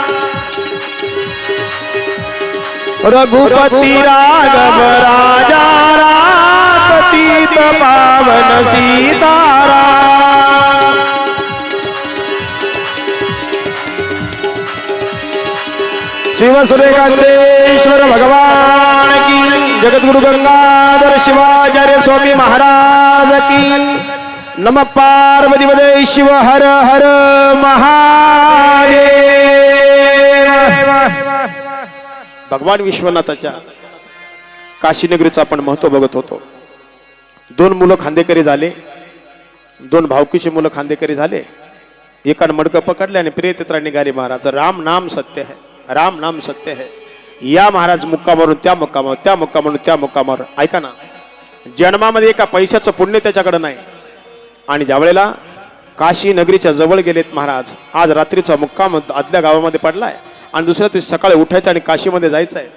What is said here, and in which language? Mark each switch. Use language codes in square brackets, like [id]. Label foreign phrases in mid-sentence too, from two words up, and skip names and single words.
[hi] रघुपती राघव राजा राम पतित पावन सीताराम. शिव सूर्यकांतेश्वर भगवान की, जगद्गुरु गंगाधर शिवाचार्य स्वामी महाराज की. [sa] नमः पार्वती पते शिव [hi] हर हर महादेव. [mr] भगवान विश्वनाथाच्या काशीनगरीचं आपण महत्व बघत होतो. 2 मुलं खांदेकरी झाले, 2 भावकीची मुलं खांदेकरी झाले. एकानं मडकं पकडले आणि प्रियतेत्रा निघाली. [hi] महाराज राम नाम सत्य है, राम नाम सत्य है. [mr] या महाराज मुक्कामावरून त्या मुक्कामावर, त्या मुक्कामावरून त्या मुक्कामावर. ऐका ना, जन्मामध्ये एका पैशाचं पुण्य त्याच्याकडे नाही. आणि ज्यावेळेला काशी नगरीच्या जवळ गेलेत महाराज, आज रात्रीचा मुक्काम आदल्या गावामध्ये पडलाय आणि दुसऱ्या दिवशी सकाळी उठायचं आणि काशीमध्ये जायचं आहे.